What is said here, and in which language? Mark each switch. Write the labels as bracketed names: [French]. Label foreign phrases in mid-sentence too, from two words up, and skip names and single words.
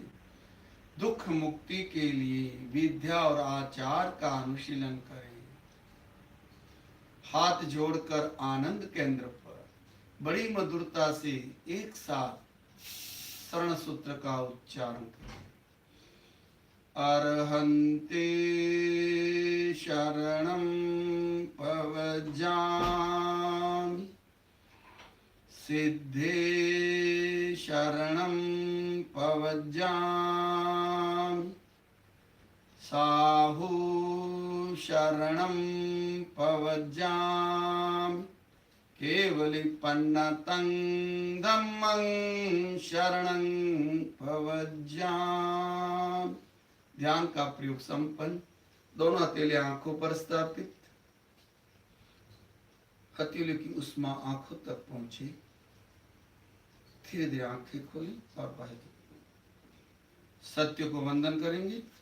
[Hindi] दुख मुक्ति के लिए विद्या और आचार का अनुशीलन करें। हाथ जोड़कर आनंद केंद्र पर बड़ी मधुरता से एक साथ शरण सूत्र का उच्चारण करें। [Prakrit languages] अर्हन्ते शरणं पवज्जामि, सिद्धे शरणं पवज्जामि, साहु शरणं पवज्जामि, केवली पन्नतं धम्मं शरणं भवज्जाम। [Hindi] ध्यान का प्रयोग संपन्न। दोनों हथेली आंखों पर स्थापित। हथेली की उष्मा आंखों तक पहुंचे। धीरे धीरे आंखें खोलें और बाहर सत्य को वंदन करेंगे।